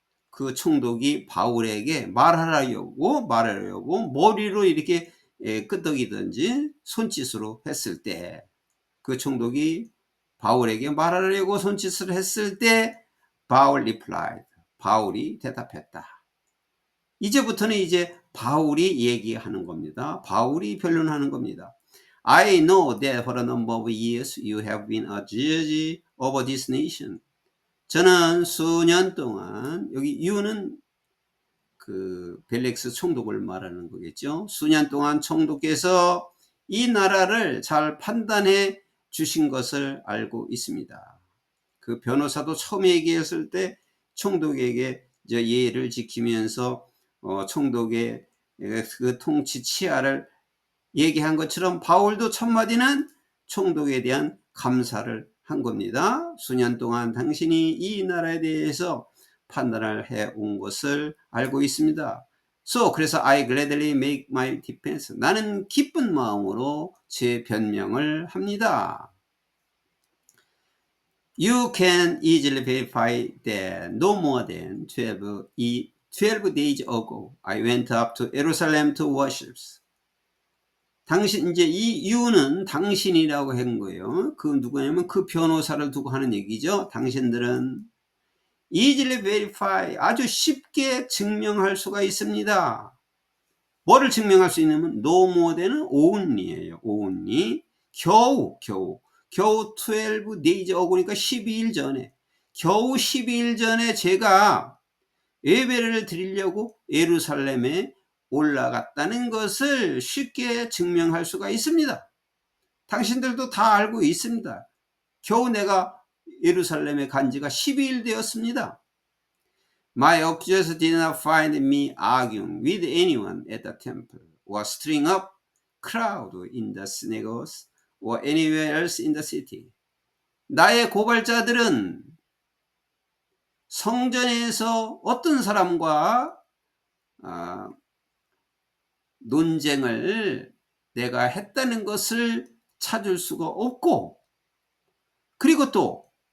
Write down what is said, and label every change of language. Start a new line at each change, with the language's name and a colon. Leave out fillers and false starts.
Korean: 그 총독이 바울에게 말하려고 머리로 이렇게 끄덕이든지 손짓으로 했을 때 그 총독이 바울에게 말하려고 손짓을 했을 때 바울 replied, 바울이 대답했다. 이제부터는 이제 바울이 얘기하는 겁니다. 바울이 변론하는 겁니다.
English: I know that for a number of years you have been a judge over this nation.
Korean: 저는 수년 동안, 여기 you는 그 벨릭스 총독을 말하는 거겠죠. 수년 동안 총독께서 이 나라를 잘 판단해 주신 것을 알고 있습니다. 그 변호사도 처음에 얘기했을 때 총독에게 예를 지키면서 총독의 그 통치 치하를 얘기한 것처럼 바울도 첫 마디는 총독에 대한 감사를 한 겁니다. 수년 동안 당신이 이 나라에 대해서 판단을 해온 것을 알고 있습니다.
English: 그래서 I gladly make my defense.
Korean: 나는 기쁜 마음으로 제 변명을 합니다.
English: You can easily verify that no more than 12 days ago I went up to Jerusalem to worship.
Korean: 당신, 이제 이 이유는 당신이라고 한 거예요. 그 누구냐면 그 변호사를 두고 하는 얘기죠. 당신들은
English: easily verify,
Korean: 아주 쉽게 증명할 수가 있습니다. 뭐를 증명할 수 있냐면
English: no more than
Korean: 은 only예요.
English: only.
Korean: 겨우
English: 12 days ago
Korean: 니까 12일 전에, 겨우 12일 전에 제가 예배를 드리려고 예루살렘에 올라갔다는 것을 쉽게 증명할 수가 있습니다. 당신들도 다 알고 있습니다. 겨우 내가 예루살렘에 간 지가 12일 되었습니다.
English: My accusers did not find me arguing with anyone at the temple or stirring up crowd in the synagogues or anywhere else in the city.
Korean: 나의 고발자들은 성전에서 어떤 사람과 논쟁을 내가 했다는 것을 찾을 수가 없고, 그리고 또